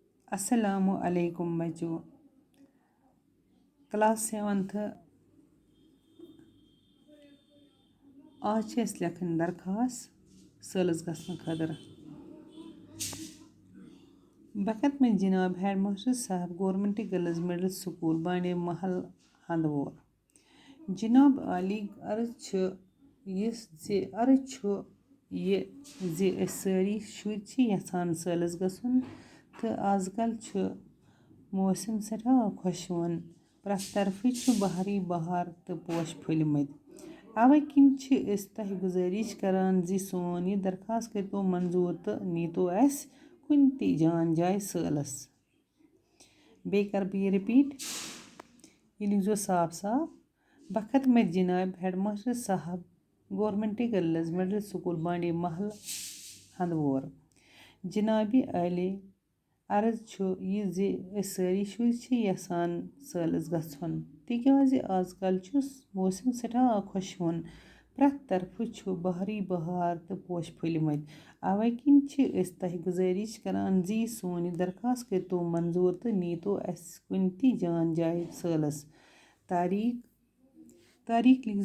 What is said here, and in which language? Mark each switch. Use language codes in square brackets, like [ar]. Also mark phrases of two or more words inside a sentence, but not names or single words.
[ks] السلام علیکم بچو کلاس 7th آز چھِ أسۍ لیکھٕنۍ درخواست سٲلَس گژھنہٕ خٲطرٕ بخت میں جناب [en] head master [ks] صاحب [en] government girls middle school [ks] بانڈی محل ہندوور جناب عالی عرض چھُ یہِ زِ أسۍ سٲری شُرۍ چھِ یژھان سٲلَس گژھُن تہٕ آز کل چھُ موسم سٮ۪ٹھاہ خۄشوُن پرٛٮ۪تھ طرفہٕ چھُ بہارٕے بہار تہٕ پوش پھٔلۍمٕتۍ اَوَے کِنۍ چھِ أسۍ تۄہہِ گُزٲرِش کران زِ سون یہِ درخواست کٔرۍتو منظوٗر تہٕ نیٖتو اَسہِ کُنہِ تہِ جان جایہِ سٲلَس بیٚیہِ کَرٕ بہٕ یہِ رِپیٖٹ یہِ لیٖکھزیو صاف صاف بخت میں جناب [en] head master [ks] صاحب [en] government girls middle [ks] سکول بانڈی محل ہندوور جنابِ عالی عرض چھُ یہِ زِ أسۍ سٲری شُرۍ چھِ یژھان سٲلَس گژھُن تِکیٛازِ آز کل چھُ موسم سٮ۪ٹھاہ خۄشوُن پرٛٮ۪تھ طرفہٕ چھُ بہارٕے بہار تہٕ پوش پھٔلۍمٕتۍ اَوَے کِنۍ چھِ أسۍ تۄہہِ گُزٲرِش کران زِ سون یہِ درخواست کٔرۍتو منظوٗر تہٕ نیٖتو اَسہِ کُنہِ تہِ جان جایہِ سٲلَس تاریٖخ